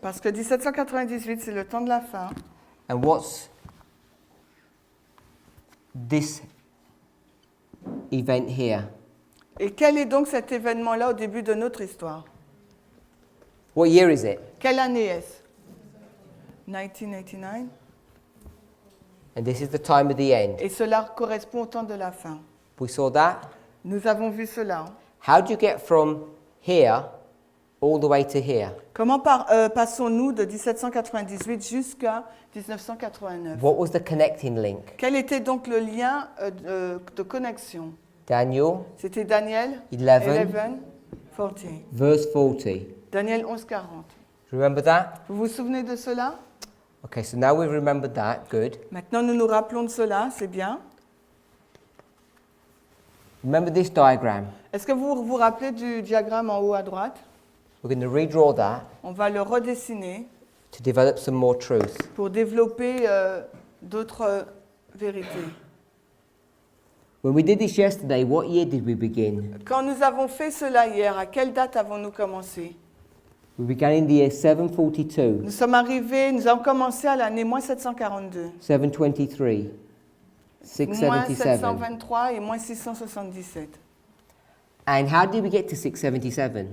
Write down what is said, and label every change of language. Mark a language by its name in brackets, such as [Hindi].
[French] Parce que 1798, c'est le temps de la fin. [English] And what's this event here? [French] Et quel est donc cet événement-là au début de notre histoire? [English] What year is it? [French] Quelle année est-ce? 1989. [English] And this is the time of the end. [French] Et cela correspond au temps de la fin. [English] We saw that. [French] Nous avons vu cela. [English] How do you get from here all the way to here? [French] Comment passons-nous de 1798 jusqu'à 1989? [English] What was the connecting link? [French] Quel était donc le lien de connexion? [English] Daniel, [French] C'était Daniel [English] 11, 40. verse 40. Daniel 11, 40. Remember that? [French] Vous vous souvenez de cela? [English] Okay, so now we've remembered that. Good. [French] Maintenant, nous nous rappelons de cela, c'est bien. [English] Remember this diagram. [French] Est-ce que vous vous rappelez du diagramme en haut à droite? [English] We're going to redraw that [French] On va le redessiner [English] to develop some more truth. [French] pour développer d'autres vérités. [English] When we did this yesterday, what year did we begin? [French] Quand nous avons fait cela hier, à quelle date avons-nous commencé? [English] We began in the year 742, [French] Nous avons commencé à l'année moins 742, [English] 723, [French] moins [English] 677. [French] 723 et moins 677. [English] And how did we get to 677?